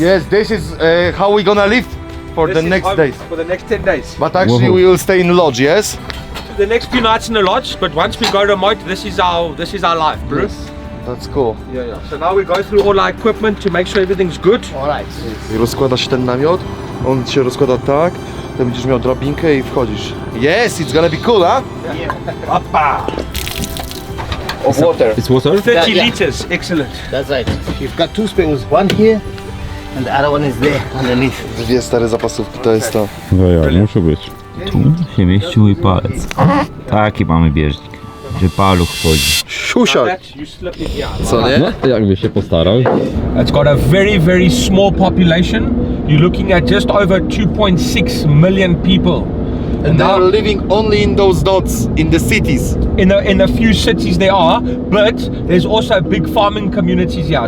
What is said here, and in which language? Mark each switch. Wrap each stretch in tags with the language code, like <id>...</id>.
<en>yes, this is how we gonna live for the next days. For the next 10 days. But actually we will stay in lodge, yes? The next few nights in the lodge, but once we go remote, this is our life, bro. That's cool. Yeah. So now we go through all our equipment to make sure everything's good.</en> <pl>I rozkłada się ten namiot, on się rozkłada tak, to będziesz miał drabinkę i wchodzisz.</pl> <en>Yes, it's gonna be cool, huh? Of water. It's water? 30 Yeah. liters, excellent. That's right. You've got two springs, one here and the other one is there underneath.</en> <pl>Dwie stare zapasówki, to jest to. No ja, muszę być. Tu się mieści mój palec. Taki mamy bieżnik, że paluch wchodzi. Siusiak,</pl> <en>That you slip it here.</en> <pl>co nie? No, jakby się postarał.</pl> <en>It's got a very, very small population. You're looking at just over 2.6 million people. And they now- are living only in those dots, in the cities. In a few cities they are, but there's also big farming communities here.</en>